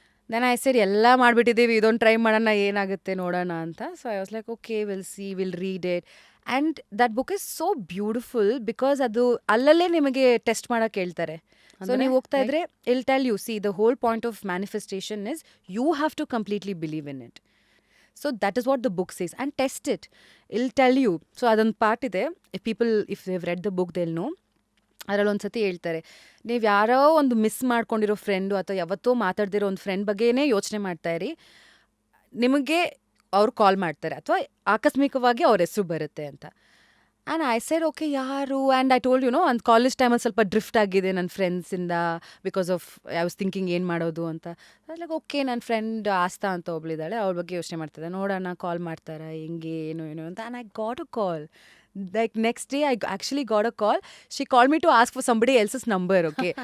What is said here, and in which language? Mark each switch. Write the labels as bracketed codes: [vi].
[en] then I said [kn] ಎಲ್ಲ ಮಾಡಿಬಿಟ್ಟಿದ್ದೀವಿ, ಇದೊಂದು try ಮಾಡೋಣ, ಏನಾಗುತ್ತೆ ನೋಡೋಣ ಅಂತ. [en] So I was like okay, will read it. And that book is so beautiful because [kn] ಅದು ಅಲ್ಲಲ್ಲೇ ನಿಮಗೆ ಟೆಸ್ಟ್ ಮಾಡೋಕ್ಕೆ ಹೇಳ್ತಾರೆ. [en] so [kn] ನೀವು ಹೋಗ್ತಾ ಇದ್ರೆ [en] I'll tell you, see the whole point of manifestation is you have to completely believe in it. So that is what the book says, and test it. It'll tell you. [kn] So ಅದೊಂದು part ಇದೆ. [en] if they've read the book they'll know. [kn] ಅದರಲ್ಲಿ ಒಂದು ಸತಿ ಹೇಳ್ತಾರೆ, ನೀವು ಯಾರೋ ಒಂದು miss ಮಾಡ್ಕೊಂಡಿರೋ ಫ್ರೆಂಡು ಅಥವಾ ಯಾವತ್ತೋ ಮಾತಾಡ್ದಿರೋ ಒಂದು ಫ್ರೆಂಡ್ ಬಗ್ಗೆನೇ ಯೋಚನೆ ಮಾಡ್ತಾ ಇರಿ, ನಿಮಗೆ ಅವ್ರು ಕಾಲ್ ಮಾಡ್ತಾರೆ ಅಥವಾ ಆಕಸ್ಮಿಕವಾಗಿ ಅವ್ರ ಹೆಸರು ಬರುತ್ತೆ ಅಂತ. [en] And I said okay ಯಾರು. And I told [kn] ಒಂದು ಕಾಲೇಜ್ ಟೈಮಲ್ಲಿ ಸ್ವಲ್ಪ ಡ್ರಿಫ್ಟ್ ಆಗಿದೆ ನನ್ನ ಫ್ರೆಂಡ್ಸಿಂದ [en] because of I was thinking [kn] ಏನು ಮಾಡೋದು ಅಂತ. ಲೈಕ್ ಓಕೆ, ನನ್ನ ಫ್ರೆಂಡ್ ಆಸ್ತಾ ಅಂತ ಒಬ್ಳಿದ್ದಾಳೆ, ಅವ್ರ ಬಗ್ಗೆ ಯೋಚನೆ ಮಾಡ್ತಿದ್ದೆ, ನೋಡೋಣ ಕಾಲ್ ಮಾಡ್ತಾರಾ ಹೆಂಗೆ ಏನು ಅಂತ. [en] And I got a call. Like next day I actually got a call. She called me to ask for somebody else's number, okay?